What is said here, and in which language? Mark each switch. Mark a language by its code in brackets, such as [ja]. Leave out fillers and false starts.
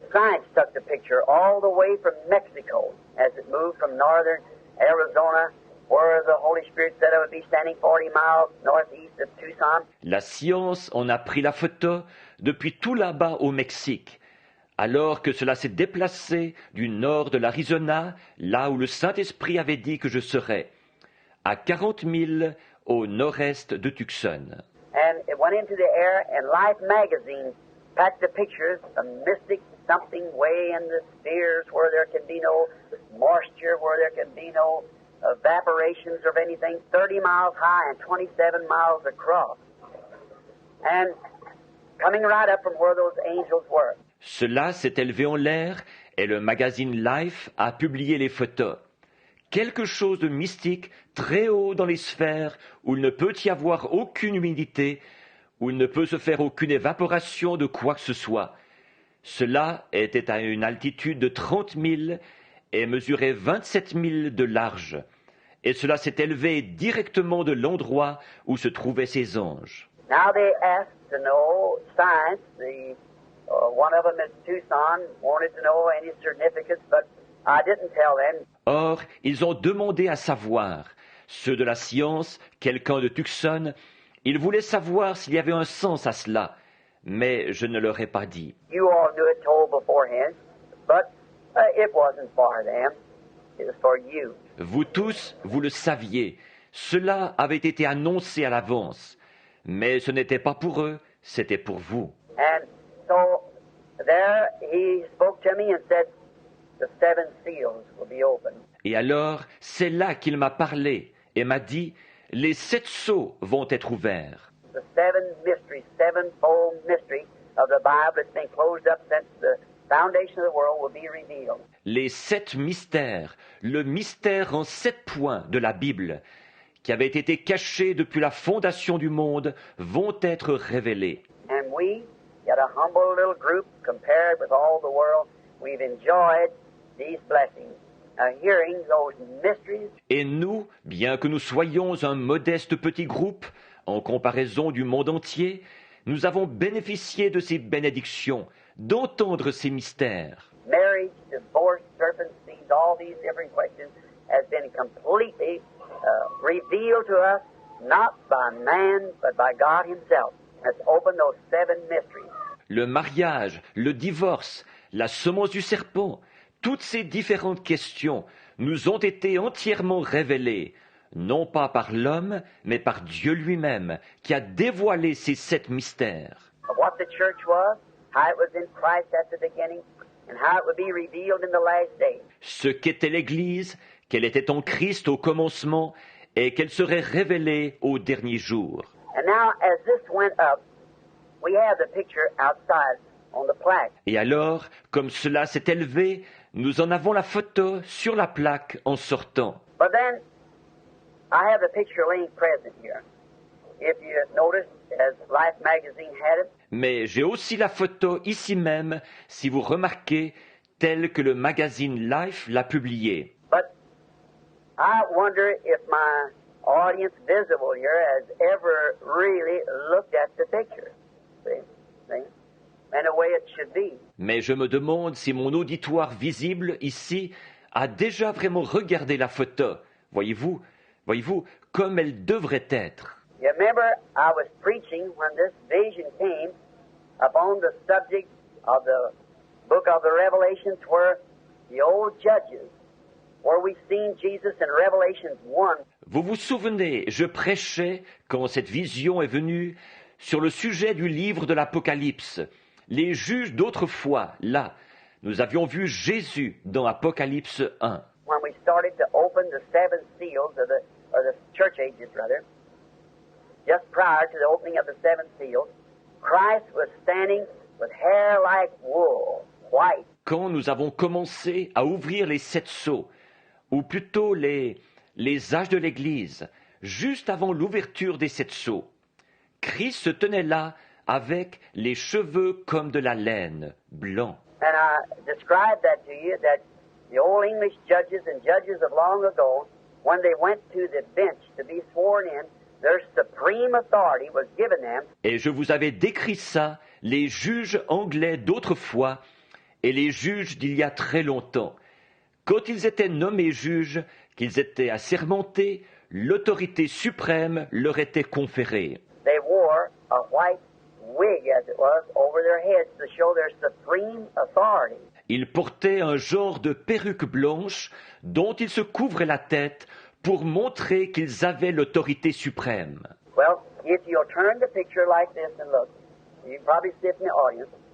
[en] Science took the picture all the way from Mexico as it moved from northern Arizona, where the Holy Spirit said I would be standing 40 miles northeast of Tucson. [fr] La science en a pris la photo depuis tout là-bas au Mexique, alors que cela s'est déplacé du nord de l'Arizona, là où le Saint-Esprit avait dit que je serais, à 40 000 au nord-est de Tucson. [en] And it went into the air, and Life magazine packed the pictures of mystic something way in the spheres where there can be no moisture, where there can be no evaporations of anything, 30 miles high and 27 miles across. And coming right up from where those angels were. [fr] Cela s'est élevé en l'air et le magazine Life a publié les photos. Quelque chose de mystique très haut dans les sphères où il ne peut y avoir aucune humidité, où il ne peut se faire aucune évaporation de quoi que ce soit. Cela était à une altitude de 30 000 et mesurait 27 000 de large. Et cela s'est élevé directement de l'endroit où se trouvaient ces anges. [en] Now they asked to know science. One of them at Tucson wanted to know any certificates, but I didn't tell them. [fr] Or, ils ont demandé à savoir. Ceux de la science, quelqu'un de Tucson, ils voulaient savoir s'il y avait un sens à cela, mais je ne leur ai pas dit. [en] You all knew it told beforehand, but It wasn't for them. It was for you. [fr] Vous tous, vous le saviez. Cela avait été annoncé à l'avance. Mais ce n'était pas pour eux, c'était pour vous. [en] And so there he spoke to me and said, the 7 seals will be opened. [fr] Et alors, c'est là qu'il m'a parlé et m'a dit, les 7 sceaux vont être ouverts. [en] The 7 mysteries, 7-fold mystery of the Bible that's been closed up since the foundation of the world will be revealed. [fr] Les 7 mystères, le mystère en 7 points de la Bible, qui avait été caché depuis la fondation du monde, vont être révélés. [en] And we, yet a humble little group compared with all the world, we've enjoyed these blessings, hearing those mysteries. [fr] Et nous, bien que nous soyons un modeste petit groupe, en comparaison du monde entier, nous avons bénéficié de ces bénédictions, d'entendre ces mystères. [en] Marriage, divorce, serpent seeds, all these different questions has been completely revealed to us, not by man, but by God himself. Has opened those 7 mysteries. [fr] Le mariage, le divorce, la semence du serpent, toutes ces différentes questions nous ont été entièrement révélées, non pas par l'homme, mais par Dieu lui-même, qui a dévoilé ces 7 mystères. [en] Of what the church was, how it was in Christ at the beginning, and how it would be revealed in the last days. [fr] Ce qu'était l'Église, qu'elle était en Christ au commencement, et qu'elle serait révélée au dernier jour. [en] And now, as this went up, we have the picture outside on the plaque. [fr] Et alors, comme cela s'est élevé, nous en avons la photo sur la plaque en sortant. [en] But then, I have the picture laying present here. If you notice, as Life magazine had it, [fr] Mais j'ai aussi la photo ici même, si vous remarquez, telle que le magazine Life l'a publiée. [en] but I wonder if my audience visible here has ever really looked at the picture. See? And the way it should be. [fr] Mais je me demande si mon auditoire visible ici a déjà vraiment regardé la photo. Voyez-vous, comme elle devrait être. [en] You remember, I was preaching when this vision came upon the subject of the book of the Revelations, where the old judges, where we've seen Jesus in Revelations 1. [fr] Vous vous souvenez, je prêchais, quand cette vision est venue, sur le sujet du livre de l'Apocalypse. Les juges d'autrefois, là, nous avions vu Jésus dans Apocalypse 1. [en] When we started to open the 7 seals of the church ages, rather, just prior to the opening of the 7 seals, Christ was standing with hair like wool, white. [fr] Quand nous avons commencé à ouvrir les 7 sceaux, ou plutôt les âges de l'Église, juste avant l'ouverture des 7 sceaux, Christ se tenait là avec les cheveux comme de la laine, blancs. [en] And I described that to you, that the old English judges and judges of long ago, when they went to the bench to be sworn in, their supreme authority was given them. [fr] Et je vous avais décrit ça, les juges anglais d'autrefois et les juges d'il y a très longtemps. Quand ils étaient nommés juges, qu'ils étaient assermentés, l'autorité suprême leur était conférée. [en] They wore a white wig, as it was, over their heads to show their supreme authority. [fr] Ils portaient un genre de perruque blanche dont ils se couvraient la tête pour montrer qu'ils avaient l'autorité suprême. [en] Well, if you'll turn the picture like this and look, you can probably see it in the audience.